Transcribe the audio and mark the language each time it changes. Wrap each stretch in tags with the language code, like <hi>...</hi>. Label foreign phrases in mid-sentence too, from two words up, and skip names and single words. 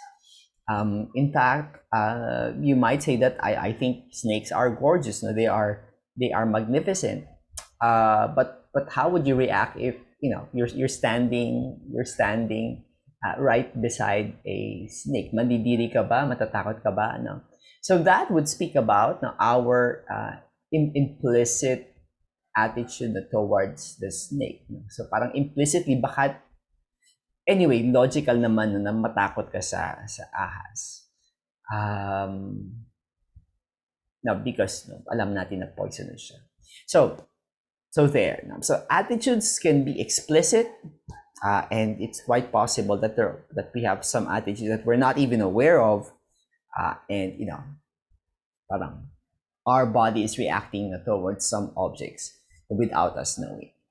<en>In fact, you might say that I think snakes are gorgeous. No, they are magnificent. But how would you react if you're standing right beside a snake?</en> <tl>Mandidiri ka ba? Matatakot ka ba?</tl> <en>No. So that would speak about, no, our implicit attitude towards the snake. No?</en> <tl>So parang implicitly, baka anyway, logical naman, no, na matakot ka sa ahas.</tl> <en>No, because, no,</en> <tl>alam natin na poisonous siya.</tl> <en>So there. No? So attitudes can be explicit, and it's quite possible that we have some attitudes that we're not even aware of, and parang our body is reacting towards some objects without us knowing.</en>